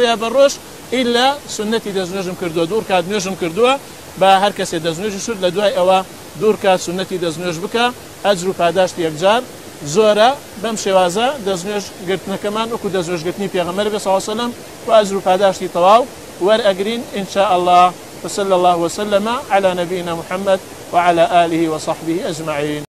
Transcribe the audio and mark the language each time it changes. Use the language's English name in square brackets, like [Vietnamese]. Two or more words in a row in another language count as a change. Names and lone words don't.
[Central Kurdish] یا بە ڕۆژ ئیلا سنەتی دەستنوێژم کردووە دوور کات نوێژم کردووە با هەر کەسێ دەستنوێژی شود لە دوای ئەوە دوور کات سنەتی دەستنوێژ بکە ئەجر و پاداشتی یەکجار زۆرە بەم شێوازە دەستنوێژ گرتنەکەمان وەکو دەستنوێژگرتنی پێغەمبەر بێ [Arabic] صلی الله علیه و سلم [Central Kurdish] و ئەجر و پاداشتی تەواو وەرئەگرین [Arabic] إن شاء الله وصلى الله وسلم على نبينا محمد وعلى آله وصحبه أجمعين.